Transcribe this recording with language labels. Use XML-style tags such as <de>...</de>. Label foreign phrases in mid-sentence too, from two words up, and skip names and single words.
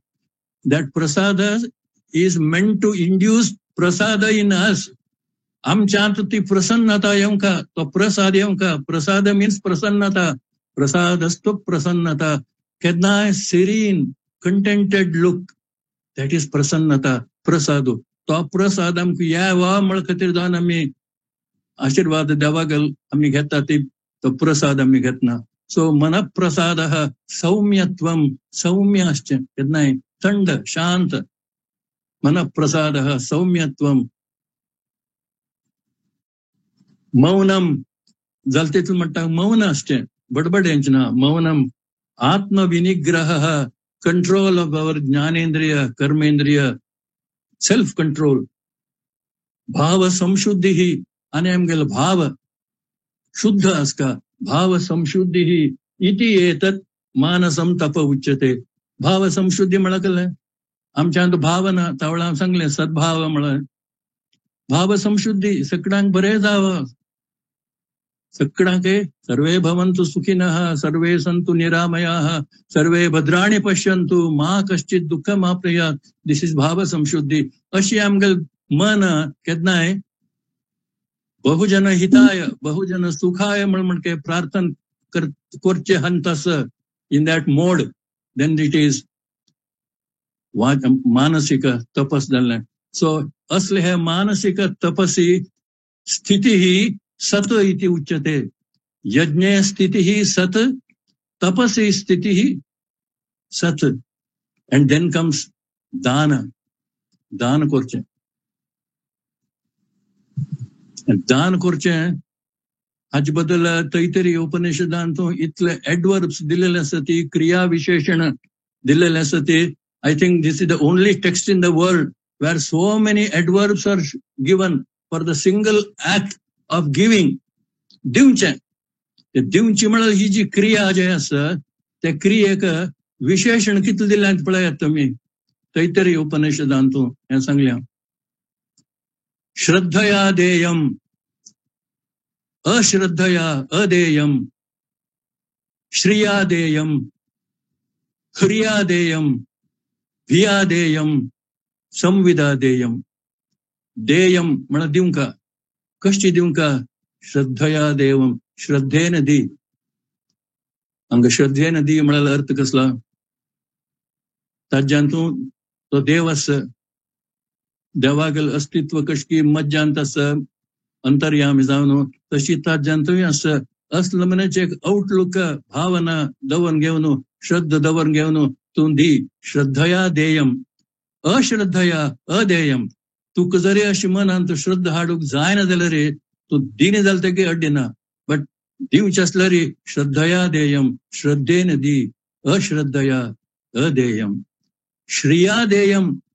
<en>that prasad is meant to induce prasad in us.</en> <kok>आमच्यात ती प्रसन्नता येऊन का, तो प्रसाद येऊन का. प्रसाद मीन्स प्रसन्नता. प्रसाद असतो प्रसन्नता. केदनाय</kok> <en>serene contented look, that is</en> <kok>प्रसन्नता. प्रसाद. तो प्रसाद आमकां यावा म्हण खातीर जावन आमी आशीर्वाद देवाक आमी घेता, ती तो प्रसाद आमी घेतना.</kok> <sa>सो मन प्रसाद सौम्यत्वम.</sa> <kok>सौम्य असचे केदनाय थंड शांत.</kok> <sa>मन प्रसाद सौम्यत्वम.</sa> <kok>मौनम जाल तेतून म्हणटा मौन असचे, बडबड्यांचे ना.</kok> <sa>मौनम. आत्मविनिग्रह.</sa> <en>control of our</en> <sa>ज्ञानेंद्रिय कर्मेंद्रिय.</sa> <en>self control.</en> <sa>भाव संशुद्धी ही.</sa> <kok>आणि आमगेलो भाव शुद्ध असका.</kok> <sa>भाव संशुद्धी ही इति एतत् मानसम तप उच्यते.</sa> <kok>भाव संशुद्धी म्हणकले आमच्या भावना तावळा सांगले सद्भाव म्हण. भाव समशुद्धी सगळ्यांक बरें जावं, सगळ्यांक</kok> <sa>सर्वे भवन्तु सुखिनः सर्वे सन्तु निरामयाः सर्वे भद्राणि पश्यन्तु मा कश्चित् दुःखम् आपनुयात्.</sa> <en>this is</en> <kok>भाव समशुद्धी. अशी आमगेल मन केन्नाय</kok> <sa>बहुजन हिताय बहुजन सुखाय</sa> <kok>म्हण के प्रार्थना करचे हंतस</kok> <en>in that mode, then it is</en> <kok>मानसिक तपस जाल्लें. सो असले हे मानसिक तपसी स्थिति ही</kok> <sa>सत इति उच्यते.</sa> <kok>यज्ञे स्थिति ही सत, तपसी स्थिति ही सत.</kok> <en>and then comes</en> <kok>दान. दान करचें. दान करचें हाचे बद्दल तैतरी उपनिषदांतूं इतले एडवर्ब्स दिलेले आसा, ती क्रिया विशेषण दिलेले आसा ती.</kok> <en>I think this is the only text in the world where so many adverbs are given for the single act of giving.</en> <kok>दिवचे. ते दिवची म्हळ्यार ही जी क्रिया जी आसा त्या क्रियेक विशेषण कितले दिल्यात पळयात तुमी. तैतरी उपनिषदांतूं हें सांगल्या.</kok> <sa>श्रद्धया देयम, अश्रद्धया अदेयम, श्रिया देयम, ह्रिया देयम, भिया देयम, संविदा देयम.</sa> <kok>देयम म्हळ्यार दिवंका. कशी दिवंका?</kok> <sa>श्रद्धया देवम,</sa> <kok>श्रद्धेन दी. हांगा श्रद्धेन दी म्हळ्यार अर्थ कसला? ताज्यांतूं तो देव आसा, देवागेल अस्तित्व कशी मज्जांत आसा, अंतर्यामी जावन तशी ताज्यांतूय आसा. असलं म्हणजे एक आउटलुक भावना दवन घेवन श्रद्ध दवन घेवन तूं दी.</kok> <sa>श्रद्धया देयम, अश्रद्धया अदेयम.</sa> <kok>तुक जरी अशी मनांत श्रद्ध हाडूंक जायना जाल्यार तूं दिने जाल्यार तेगे अड्डिना. बट दिवचे आसल्यार</kok> <sa>श्रद्धया देयम,</sa> <kok>श्रद्धेन दी.</kok> <sa>अश्रद्धया अदेयम. श्रिया देयम.</sa>